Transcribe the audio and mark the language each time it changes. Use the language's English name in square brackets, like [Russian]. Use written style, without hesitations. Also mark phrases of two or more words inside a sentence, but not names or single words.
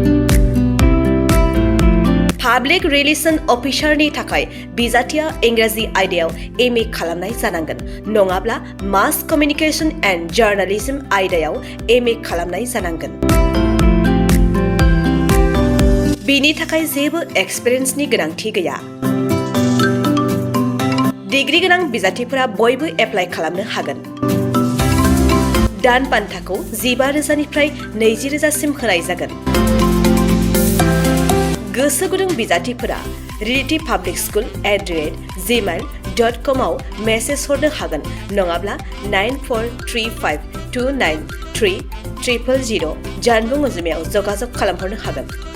[Bodo] पाब्लिक रिलेशन अफिसारनि थाखाय बिजाथिया इंराजि आयदायाव MA खालामनाय जानांगोन नङाब्ला [English] mass communication and journalism [Bodo] आयदायाव MA खालामनाय जानांगोन बिनि थाखाय जेबो एक्सपिरियेन्सनि गोनांथि गैया डिग्री गोनां बिजाथिफोरा बयबो एप्लाइ खालामनो हागोन दान बान्थाखौ 15,000निफ्राय 20,000सिम होनाय जागोन गोसो गुदुं बिजाथिफोरा reality.publicschool@gmail.com आव मेसेज हरनो हागोन नङाब्ला 9435293000 जानबुं अनजिमायाव जगाजग खालामहरनो हागोन